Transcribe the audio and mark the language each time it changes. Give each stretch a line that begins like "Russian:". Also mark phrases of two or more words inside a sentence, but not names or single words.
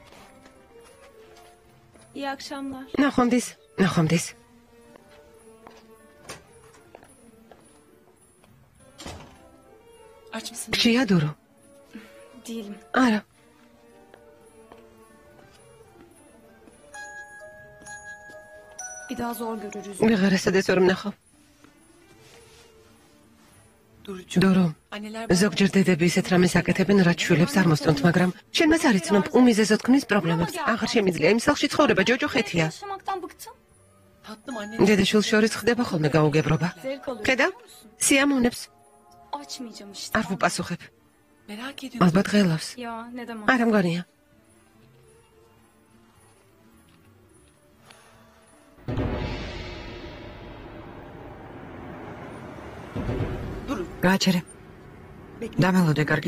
Turkish: İyi akşamlar.
Georgian: ნახვამდის.
Turkish: Aç mısın?
Georgian: გშია დურო?
Turkish: Değilim.
Georgian: არა.
Turkish: Bir daha zor görürüz.
Georgian: ვეღარასოდეს ვერ ვნახავ.
Turkish: Durucu.
Georgian: დურო.
Turkish: Anneler
Georgian: ზოგჯერ დედები ისეთ რამეს აკეთებენ, რაც შვილებს არ მოსწონთ, მაგრამ შენ მას არ იცნობ უმიზეზოდ ქმნის პრობლემებს. აღარ შემიძლია იმ სახლში ცხოვრება, ჯოჯო ხეთია.
Turkish: Yaşamaktan bıktım. tatlım anne.
Georgian: დედა-შვილს შორის ხდება ხოლმე გაუგებრობა.
Turkish: Zevk alıyorum.
Georgian: ხედავ? სიამოვნებს.
Turkish: Açmayacağım işte.
Georgian: არ ვუპასუხებ.
Turkish: Merak ediyorum.
Georgian: ალბათ ღელავს.
Turkish: Ya ne demek?
Georgian: არა მგონია. გააჩერე. დამელოდე, კარგი?